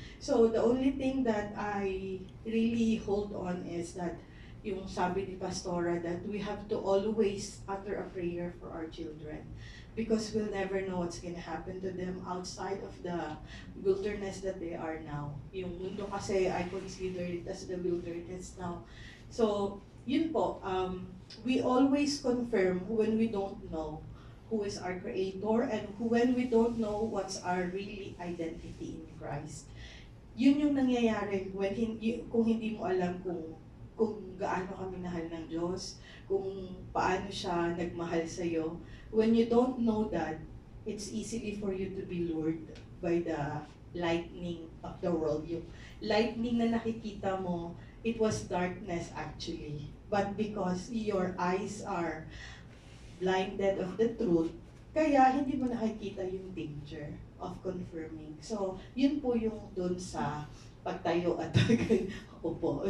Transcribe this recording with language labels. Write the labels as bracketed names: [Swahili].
[English] So the only thing that I really hold on is that [Filipino] yung sabi ni Pastora, [English] that we have to always utter a prayer for our children, because we'll never know what's gonna happen to them outside of the wilderness that they are now. [Filipino] Yung mundo kasi, [English] I consider it as the wilderness now. So, [Filipino] yun po, [English] we always confirm when we don't know who is our Creator, and when we don't know what's our really identity in Christ. [Filipino] Yun yung nangyayari kung hindi mo alam kung gaano ka minahal ng Diyos, kung paano siya nagmahal sa'yo. [English] When you don't know that, it's easily for you to be lured by the lightning of the world. [Filipino] Yung lightning na nakikita mo, [English] it was darkness actually. But because your eyes are blinded of the truth, [Filipino] kaya hindi mo nakikita yung [English] danger of confirming. [Filipino] So, yun po yung dun sa pagtayo at upo.